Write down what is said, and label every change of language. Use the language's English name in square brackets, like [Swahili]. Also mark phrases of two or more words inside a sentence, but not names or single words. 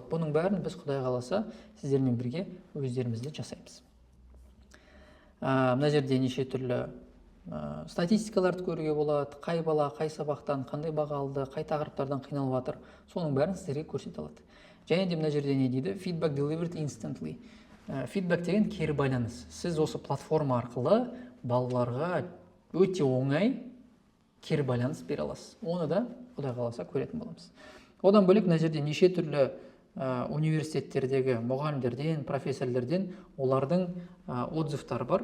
[Kazakh] Бұның бәрін біз Құдай қаласа сіздермен бірге өздерімізді жасаймыз. Мына жерде неше түрлі статистикаларды көруге болады, қай бала, қай сабақтан, қандай баға алды, қай тақырыптардан қиналып жатыр, соның бәрін сіздерге көрсете алады. Және де мына жерде не дейді? [English] Feedback delivered instantly. Feedback [Kazakh] деген кері байланыс. Сіз осы платформа арқылы балаларға өте оңай кері байланыс бере аласыз. Оны да Құдай қаласа көретін боламыз. Одан бөлек мына жерде неше түрлі университеттердегі мұғалімдерден, профессорлерден олардың отзывтары бар.